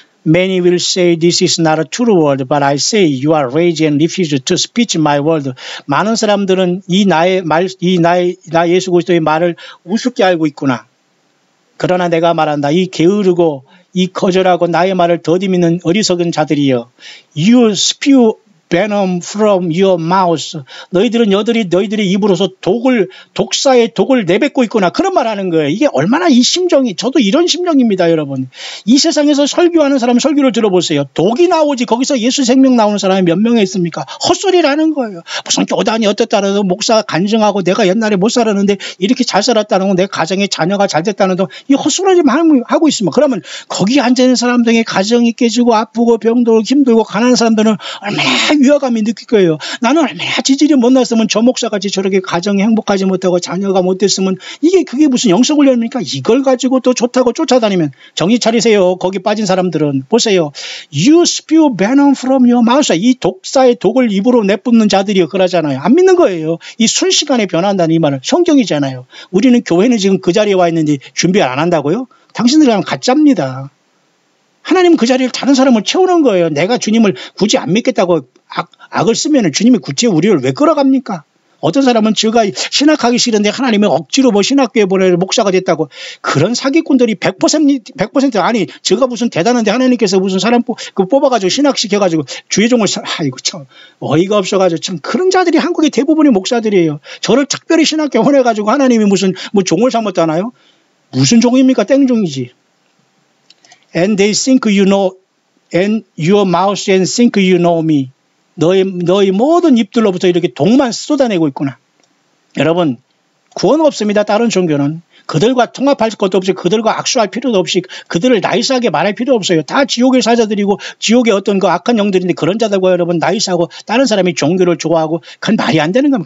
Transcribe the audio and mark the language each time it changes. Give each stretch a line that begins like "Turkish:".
English: Many will say this is not a true word, but I say you are rage and refuse to speak my word.
Korean: 많은 사람들은 나 예수 그리스도의 말을 우습게 알고 있구나. 그러나 내가 말한다. 이 게으르고 이 거절하고 나의 말을 더디 믿는 어리석은 자들이여.
English: You spew venom from your mouth.
Korean: 너희들은 너희들의 입으로서 독사의 독을 내뱉고 있구나. 그런 말 하는 거예요. 이게 얼마나 이 심정이, 저도 이런 심정입니다, 여러분. 이 세상에서 설교하는 사람 설교를 들어보세요. 독이 나오지 거기서 예수 생명 나오는 사람이 몇 명이 있습니까? 헛소리라는 거예요. 무슨 교단이 어떻다는 거, 목사가 간증하고 내가 옛날에 못 살았는데 이렇게 잘 살았다는 거, 내 가정에 자녀가 잘 됐다는 거, 이 헛소리만 하고 있으면, 그러면 거기 앉아있는 사람들의 가정이 깨지고 아프고 병들고 힘들고 가난한 사람들은 얼마나 위화감이 느낄 거예요. 나는 얼마나 지질이 못났으면 저 목사같이 저렇게 가정이 행복하지 못하고 자녀가 못 됐으면, 그게 무슨 영성훈련입니까? 이걸 가지고 또 좋다고 쫓아다니면 정신 차리세요. 거기 빠진 사람들은. 보세요.
English: You spew venom from your mouth.
Korean: 이 독사의 독을 입으로 내뿜는 자들이 그러잖아요. 안 믿는 거예요. 이 순식간에 변한다는 이 말은 성경이잖아요. 우리는 교회는 지금 그 자리에 와 있는데 준비 안 한다고요? 당신들이 하면 가짜입니다. 하나님은 그 자리를 다른 사람을 채우는 거예요. 내가 주님을 굳이 안 믿겠다고 악을 쓰면 주님이 굳이 우리를 왜 끌어갑니까? 어떤 사람은 제가 신학하기 싫은데 하나님은 억지로 뭐 신학교에 보내서 목사가 됐다고. 그런 사기꾼들이 100% 아니, 제가 무슨 대단한데 하나님께서 무슨 사람 뽑아가지고 신학시켜가지고 주의 종을, 아이고 참 어이가 없어가지고, 참 그런 자들이 한국의 대부분의 목사들이에요. 저를 특별히 신학교에 보내가지고 하나님이 무슨 뭐 종을 삼았잖아요. 무슨 종입니까? 땡종이지.
English: And they think you know, and your mouth and think you know me.
Korean: 너희 모든 입들로부터 이렇게 독만 쏟아내고 있구나. 여러분, 구원 없습니다. 다른 종교는. 그들과 통합할 것도 없이, 그들과 악수할 필요도 없이, 그들을 나이스하게 말할 필요 없어요. 다 지옥의 사자들이고 지옥의 어떤 그 악한 영들인데, 그런 자들과 여러분 나이스하고 다른 사람이 종교를 좋아하고, 그건 말이 안 되는 겁니다.